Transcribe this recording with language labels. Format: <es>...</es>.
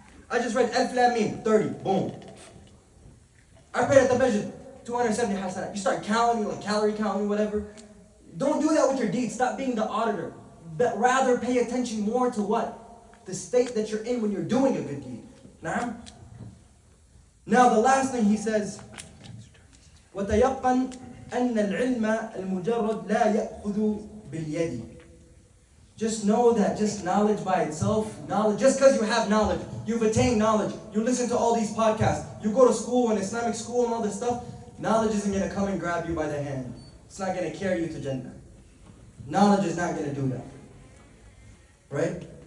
<en>I just read alf lam mim, 30, boom. I prayed at the masjid, 270 hasanat. You start counting, like calorie counting, whatever. Don't do that with your deeds. Stop being the auditor. But rather pay attention more to what? The state that you're in when you're doing a good deed. Now the last thing he says,</en> <ar>وَتَيَقَّنْ أَنَّ الْعِلْمَ الْمُجَرَّدْ لَا يَأْخُذُ بِالْيَدِ.</ar> <en>Just know that just knowledge by itself, knowledge, just because you have knowledge, you've attained knowledge, you listen to all these podcasts, you go to school, an Islamic school and all this stuff, knowledge isn't going to come and grab you by the hand. It's not going to carry you to Jannah. Knowledge is not going to do that. Right?</en>